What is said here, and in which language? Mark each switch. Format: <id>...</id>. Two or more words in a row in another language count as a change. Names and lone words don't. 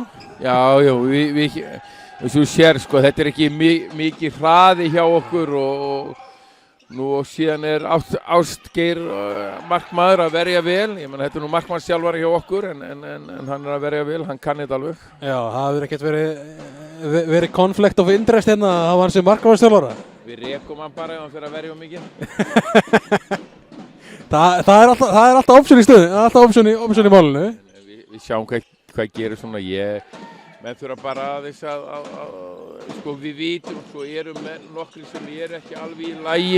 <is>Já, þú sér sko, þetta er ekki mikið hraði hjá okkur og síðan er Ástgeir markmaður að verja vel. Ég meina, þetta er nú markmannsþjálfari hjá okkur en hann er að verja vel, hann kann þetta alveg. Já, það hefur ekkert verið</is> <en>conflict of interest</en> <is>hérna að hafa hann sem markmannsþjálfara. Við rekum hann bara ef hann fyrir að verja mikið. það er alltaf option í stöðu, alltaf option í málinu. Við sjáum hvað gerir svona, menn þurfa bara aðeins að sko við vitum, svo erum nokkri sem eru ekki alveg í lagi.</is>